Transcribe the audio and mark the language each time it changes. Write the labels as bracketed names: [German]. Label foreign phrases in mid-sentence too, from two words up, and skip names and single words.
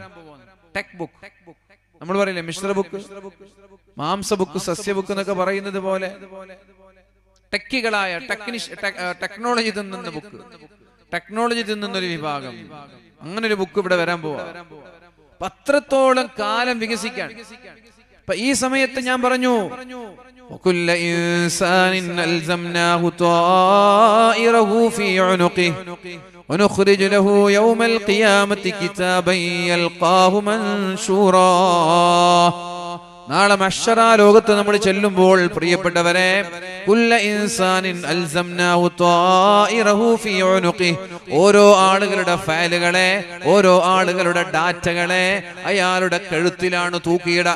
[Malayalam] ടെക് ബുക്ക് നമ്മൾ പറയില്ലേ, മിശ്ര ബുക്ക്, മാംസ ബുക്ക്, സസ്യ ബുക്ക് എന്നൊക്കെ പറയുന്നത് പോലെ ടെക്കികളായ ടെക്നോളജി തിന്നുന്ന ബുക്ക്, ടെക്നോളജി തിന്നുന്നൊരു വിഭാഗം, അങ്ങനെ ഒരു ബുക്ക് ഇവിടെ വരാൻ പോവാ. അത്രത്തോളം കാലം വികസിക്കാൻ. അപ്പൊ ഈ സമയത്ത് ഞാൻ പറഞ്ഞു, [Arabic] وكل إنسان ألزمناه طائره في عنقه ونخرج له يوم القيامة كتابا يلقاه منشورا. [Malayalam] നാളെ മഹ്ശറ ലോകത്ത് നമ്മൾ ചെല്ലുമ്പോൾ പ്രിയപ്പെട്ടവരെ, [Arabic] كل إنسان ألزمناه طائره في عنقه, [Malayalam] ഓരോ ആളുകളുടെ ഫയലുകളെ, ഓരോ ആളുകളുടെ ഡാറ്റകളെ അയാളുടെ കഴുത്തിലാണ് തൂക്കിയിട.